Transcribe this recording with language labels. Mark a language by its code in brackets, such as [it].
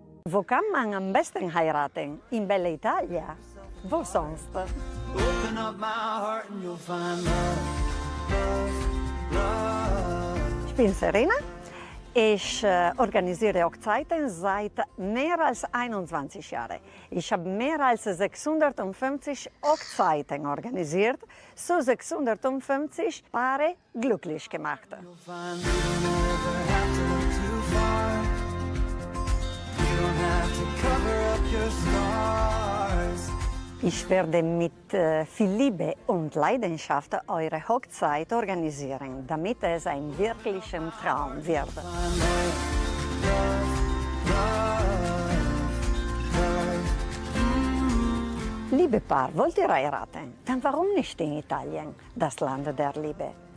[de] Wo kann man am besten heiraten? In Bella Italia? Wo sonst? [en] Open up my heart and you'll find love, love. [de] Ich bin Serena. Ich organisiere Hochzeiten seit mehr als 21 Jahren. Ich habe mehr als 650 Hochzeiten organisiert, so 650 Paare glücklich gemacht. [en] You'll find you don't ever have to look too far. You don't have to cover up your scars. [de] Ich werde mit viel Liebe und Leidenschaft eure Hochzeit organisieren, damit es ein wirklicher Traum wird. Liebe Paar, wollt ihr heiraten? Dann warum nicht in Italien, das Land der Liebe?